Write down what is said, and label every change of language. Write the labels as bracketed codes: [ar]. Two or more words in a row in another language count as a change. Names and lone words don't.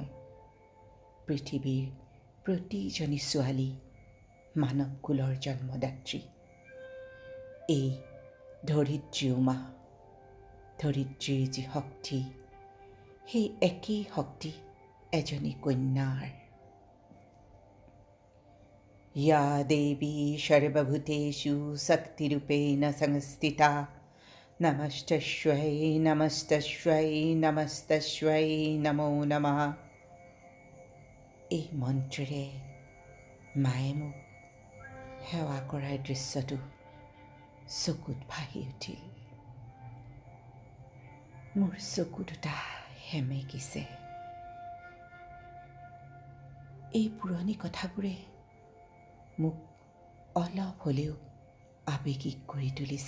[as] পৃথিৱীৰ প্ৰতিজনী ছোৱালী মানৱ কুলৰ জন্মদাত্ৰী। এই ধৰিত্ৰীও মা। ধৰিত্ৰীৰ যি শক্তি, সেই একেই শক্তি এজনী কন্যাৰ। [sa] या देवी सर्वभूतेषु शक्तिरूपेण संस्थिता नमस्तस्यै नमस्तस्यै नमस्तस्यै नमो नमः। [as] এই মন্ত্ৰেৰে মায়ে মোক সেৱা কৰাৰ দৃশ্যটো চকুত ভাহি উঠিল। মোৰ চকু দুটা সেমেকিছে। এই পুৰণি কথাবোৰে মোক অলপ হ'লেও আৱেগিক কৰি তুলিছে।